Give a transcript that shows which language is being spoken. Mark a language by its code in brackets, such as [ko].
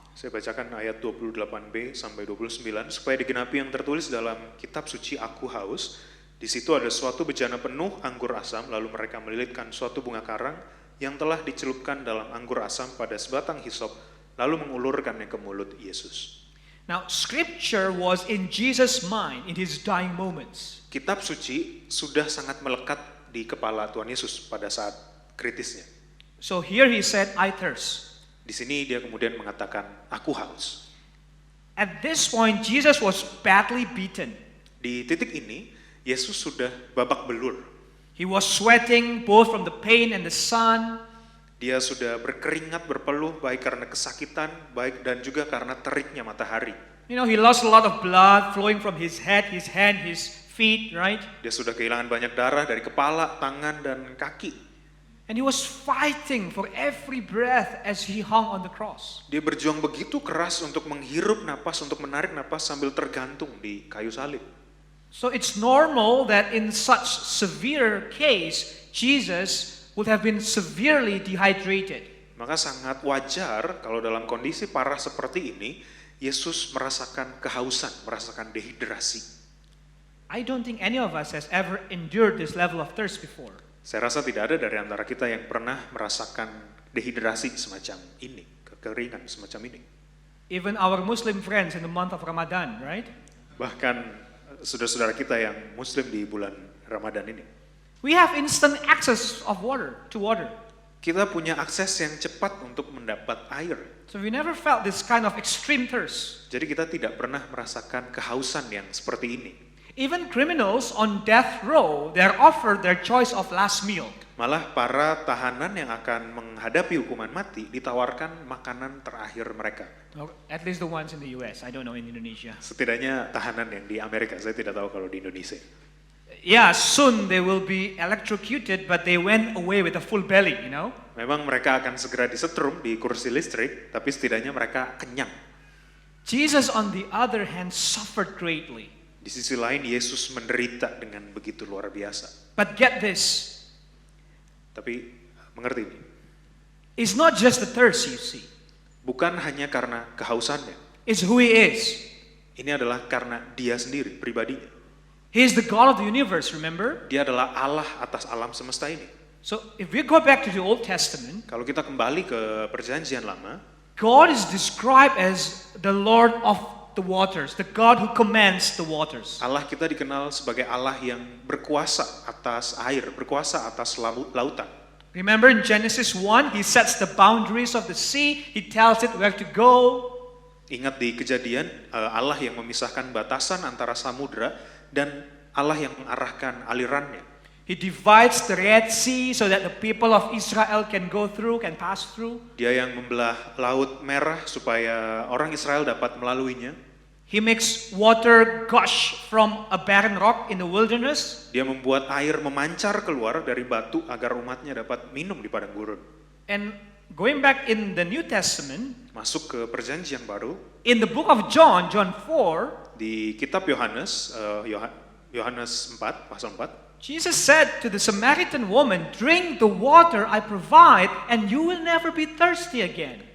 [id] Saya bacakan ayat 28b sampai 29. Supaya digenapi yang tertulis dalam kitab suci, aku haus. Di situ ada suatu bejana penuh anggur asam, lalu mereka melilitkan suatu bunga karang yang telah dicelupkan dalam anggur asam pada sebatang hisop, lalu mengulurkannya ke mulut Yesus. [en] Now, scripture was in Jesus' mind in his dying moments. [id] Kitab suci sudah sangat melekat di kepala Tuhan Yesus pada saat kritisnya. [en] So here he said, I thirst. [id] Di sini dia kemudian mengatakan, aku haus. [en] At this point, Jesus was badly beaten. [id] Di titik ini, Yesus sudah babak belur. [en] He was sweating both from the pain and the sun. [id] Dia sudah berkeringat, berpeluh, baik karena kesakitan, baik dan juga karena teriknya matahari. [en] You know, he lost a lot of blood flowing from his head, his hand, his feet, right? [id] Dia sudah kehilangan banyak darah dari kepala, tangan, dan kaki. [en] And he was fighting for every breath as he hung on the cross. [id] Dia berjuang begitu keras untuk menghirup napas, untuk menarik napas sambil tergantung di kayu salib. [en] So it's normal that in such severe case, Jesus would have been severely dehydrated. [id] Maka sangat wajar kalau dalam kondisi parah seperti ini, Yesus merasakan kehausan, merasakan dehidrasi. [en] I don't think any of us has ever endured this level of thirst before. [id] Saya rasa tidak ada dari antara kita yang pernah merasakan dehidrasi semacam ini, kekeringan semacam ini. [en] Even our Muslim friends in the month of Ramadan, right? [id] Bahkan saudara-saudara kita yang Muslim di bulan Ramadan ini. [en] We have instant access of water. [id] Kita punya akses yang cepat untuk mendapat air. [en] So we never felt this kind of extreme thirst. [id] Jadi kita tidak pernah merasakan kehausan yang seperti ini. [en] Even criminals on death row, they are offered their choice of last meal. [id] Malah para tahanan yang akan menghadapi hukuman mati ditawarkan makanan terakhir mereka. [en] Or at least the ones in the US. I don't know in Indonesia. [id] Setidaknya tahanan yang di Amerika, saya tidak tahu kalau di Indonesia. [en] Yeah, soon they will be electrocuted, but they went away with a full belly, you know. [id] Memang mereka akan segera disetrum di kursi listrik, tapi setidaknya mereka kenyang. [en] Jesus, on the other hand, suffered greatly. [id] Di sisi lain, Yesus menderita dengan begitu luar biasa. [en] But get this, [id] Tapi mengerti ini, [en] it's not just the thirst, you see. [id] bukan hanya karena kehausannya. [en] It's who he is. [id] Ini adalah karena dia sendiri, pribadinya. [en] He is the God of the universe, remember? [id] Dia adalah Allah atas alam semesta ini. [en] So if we go back to the Old Testament, [id] Kalau kita kembali ke perjanjian lama, [en] God is described as the Lord of the waters, the God who commands the waters. [id] Allah kita dikenal sebagai Allah yang berkuasa atas air, berkuasa atas lautan. [en] Remember in Genesis 1, he sets the boundaries of the sea, he tells it where to go. [id] Ingat di Kejadian, Allah yang memisahkan batasan antara samudra dan Allah yang mengarahkan alirannya. [en] He divides the Red Sea so that the people of Israel can go through, can pass through. [id] Dia yang membelah Laut Merah supaya orang Israel dapat melaluinya. [en] He makes water gush from a barren rock in the wilderness. [id] Dia membuat air memancar keluar dari batu agar umatnya dapat minum di padang gurun. [en] And going back in the New Testament, [id] Masuk ke perjanjian baru, [en] in the book of John, John 4, [id] di kitab Yohanes, Yohanes 4, pasal 4, [en] Jesus said to the Samaritan woman, "Drink the water I provide and you will never be thirsty again."